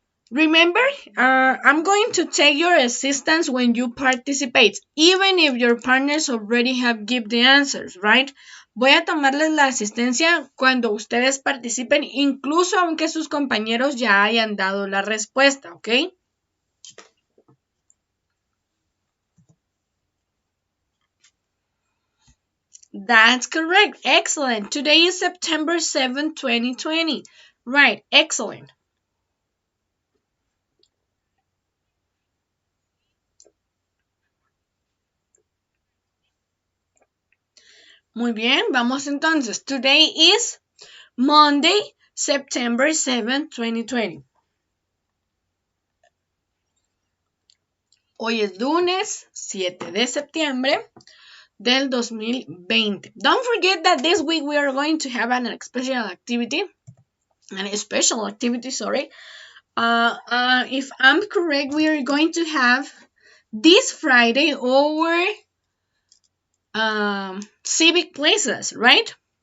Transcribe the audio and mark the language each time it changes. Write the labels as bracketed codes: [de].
[en] Remember, I'm going to take your assistance when you participate, even if your partners already have given the answers, right? [es] Voy a tomarles la asistencia cuando ustedes participen, incluso aunque sus compañeros ya hayan dado la respuesta, ¿ok? [en] That's correct. Excellent. Today is September 7, 2020. Right. Excellent. [es] Muy bien. Vamos entonces. [en] Today is Monday, September 7, 2020. [es] Hoy es lunes 7 de septiembre del 2020. [en] Don't forget that this week we are going to have an special activity. Sorry. If I'm correct, we are going to have this Friday our civic places, right?